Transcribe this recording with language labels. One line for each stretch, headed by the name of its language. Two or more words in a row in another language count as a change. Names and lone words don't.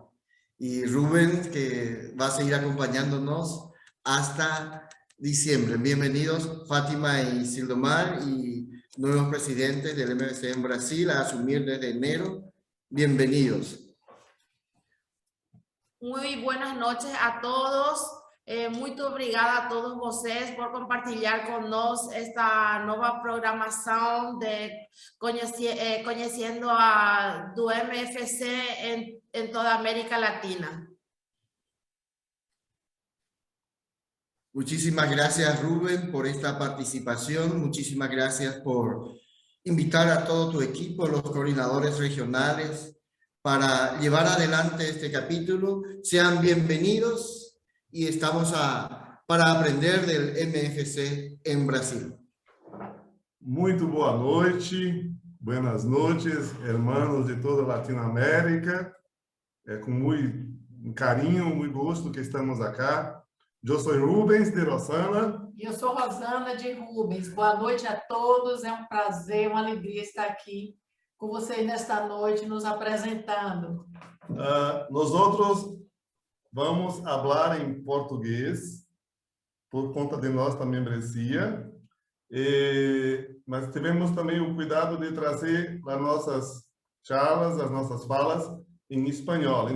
Spanish: Y Rubén, que va a seguir acompañándonos hasta diciembre. Bienvenidos Fátima y Sildomar, y nuevos presidentes del MFC en Brasil a asumir desde enero. Bienvenidos. Muy buenas noches a todos.
Portuguese: Muito obrigada a todos vocês por compartilhar conosco esta nova programação de conhecendo do MFC em toda a América Latina.
Spanish: Muchísimas gracias, Rubén, por esta participación. Muchísimas gracias por invitar a todo tu equipo, los coordinadores regionales, para llevar adelante este capítulo. Sean bienvenidos y estamos para aprender del MFC en Brasil.
Portuguese: Muito boa noite.
Spanish: Buenas noches, hermanos de toda Latinoamérica.
Portuguese: É com muito carinho, muito gosto que estamos acá. Eu sou Rubens de Rosana. E eu sou Rosana de Rubens. Boa noite a todos. É um prazer, uma alegria estar aqui com vocês nesta noite, nos apresentando. Nós outros vamos falar em português, por conta de nossa membresia, mas tivemos também o cuidado de trazer as nossas charlas, as nossas falas em espanhol.